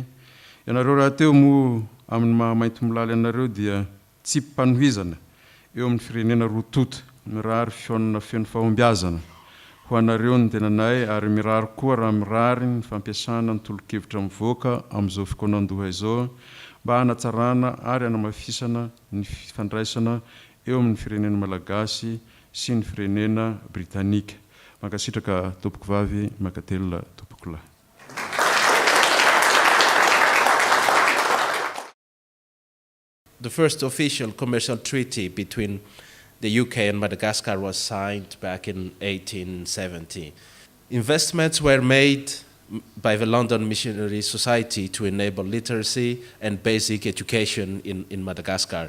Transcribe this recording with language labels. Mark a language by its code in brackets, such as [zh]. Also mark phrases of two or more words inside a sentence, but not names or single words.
[mg] Ianareo raha teo mo amin'ny mahamainty molala ianareo dia tsy mpanohizana eo amin'ny firenena rotota, mirary fihaonana feno fahombiazana ho anareo ny tenanay, ary mirary koa raha mirary ny fampiasana ny tolo-kevitra mivoaka amin'izao fikonan-doha izao mba hanatsarana ary hanamafisana ny fifandraisana eo amin'ny firenena malagasy sy ny firenena britanika. Mankasitraka tompoko vavy, mankatelina tompoko lahy. [en] The first official commercial treaty between the UK and Madagascar was signed back in 1870. Investments were made by the London Missionary Society to enable literacy and basic education in Madagascar.